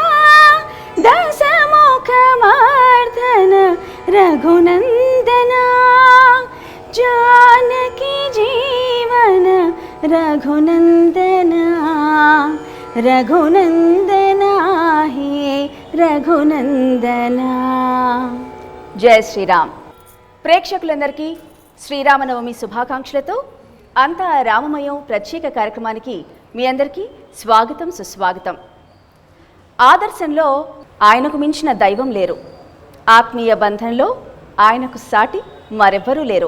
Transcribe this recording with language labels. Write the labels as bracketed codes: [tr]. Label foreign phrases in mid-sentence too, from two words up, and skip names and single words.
[sa] दशमुखमर्दन रघुनंदना, जानकी जीवन रघुनंदना, रघुनंदना हे रघुनंदना। [te] జయ శ్రీరామ్. ప్రేక్షకులందరికీ శ్రీరామనవమి శుభాకాంక్షలతో అంతా రామమయం ప్రత్యేక కార్యక్రమానికి మీ అందరికీ స్వాగతం సుస్వాగతం. ఆదర్శంలో ఆయనకు మించిన దైవం లేరు, ఆత్మీయ బంధంలో ఆయనకు సాటి మరెవ్వరూ లేరు.